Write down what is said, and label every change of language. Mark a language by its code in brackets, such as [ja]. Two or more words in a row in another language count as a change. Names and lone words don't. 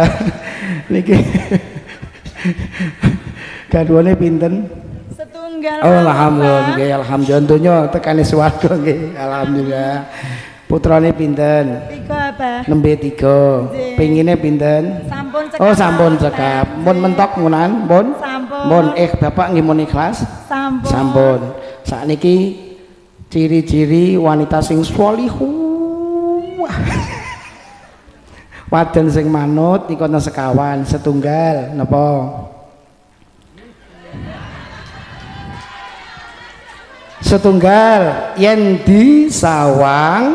[jv] Niki garwane pinten? Setunggal. Oh alhamdulillah nggih, alhamdulillah donya tekane swarga nggih. Alhamdulillah. Putrane pinten? 3, Pak. Nembe 3. Pengine pinten? Sampun cekap. Oh sampun cekap. Mun mentok munan, mun? Sampun. Mun Bapak nggih mun ikhlas? Sampun. Sampun. Sakniki ciri-ciri wanita sing sholihah. Wadon sing manut niku ana sekawan, setunggal napa? Setunggal yen disawang